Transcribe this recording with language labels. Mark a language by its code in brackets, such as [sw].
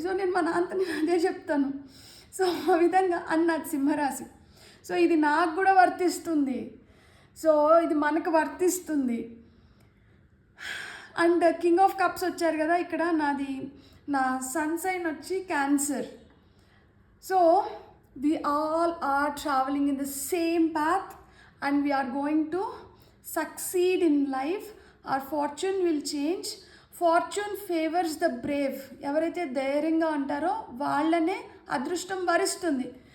[te] So నేను మా నాన్నతో అదే చెప్తాను. సో ఆ విధంగా అన్నది సింహరాశి. సో ఇది నాకు కూడా వర్తిస్తుంది. సో ఇది మనకు వర్తిస్తుంది. అండ్ కింగ్ ఆఫ్ కప్స్ వచ్చారు కదా, ఇక్కడ నా సన్ సైన్ వచ్చి cancer. [en] So we all are traveling in the same path and we are going to succeed in life. Our fortune will change. Fortune favors the brave. [te] ఎవరైతే ధైర్యంగా ఉంటారో వాళ్ళనే అదృష్టం వరిస్తుంది.